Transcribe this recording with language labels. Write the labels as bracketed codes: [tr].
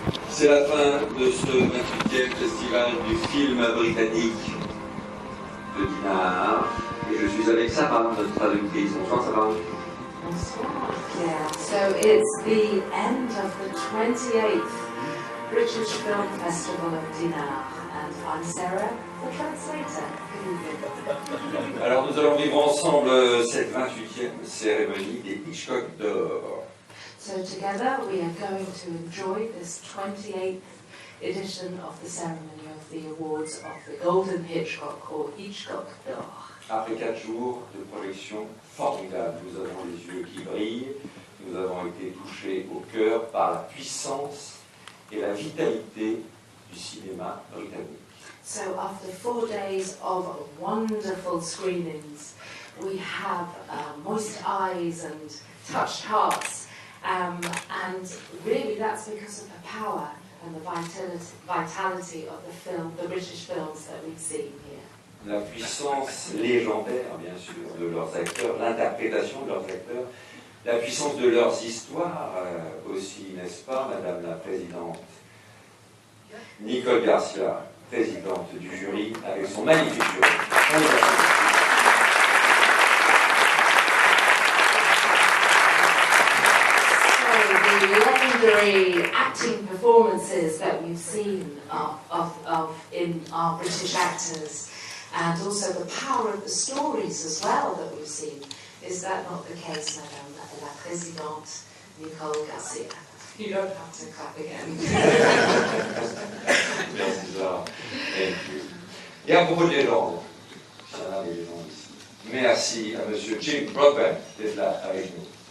[fr] C'est la fin de ce 28e festival du film britannique de Dinard. Et je suis avec Sarah, notre traductrice. Bonsoir Sarah. Bonsoir Pierre. [en] So it's the end of the 28th British Film Festival of Dinard. And I'm Sarah, the translator. [fr] Alors nous allons vivre ensemble cette 28e cérémonie des Hitchcock d'or. [en] So together we are going to enjoy this 28th edition of the ceremony of the awards of the Golden Hitchcock or Hitchcock d'or. [fr] Après 4 jours de projection formidable, nous avons les yeux qui brillent, nous avons été touchés au cœur par la puissance et la vitalité du cinéma britannique. [en] So after 4 days of wonderful screenings, we have moist eyes and touched hearts. And really that's because of the power and the vitality of the film, the British films that we've seen here. [fr] La puissance légendaire, bien sûr, de leurs acteurs, l'interprétation de leurs acteurs, la puissance de leurs histoires aussi, n'est-ce pas, Madame la Présidente Nicole Garcia, présidente du jury, avec son magnifique jury. [en] The legendary acting performances that we've seen in our British actors, and also the power of the stories as well that we've seen. Is that not the case, [fr] Madame la Présidente [en] Nicole Garcia? You don't have to clap again. Thank you. [fr] Et à propos de légendes, il y en a des légendes ici. Merci à Monsieur Jim Broadbent d'être là avec nous.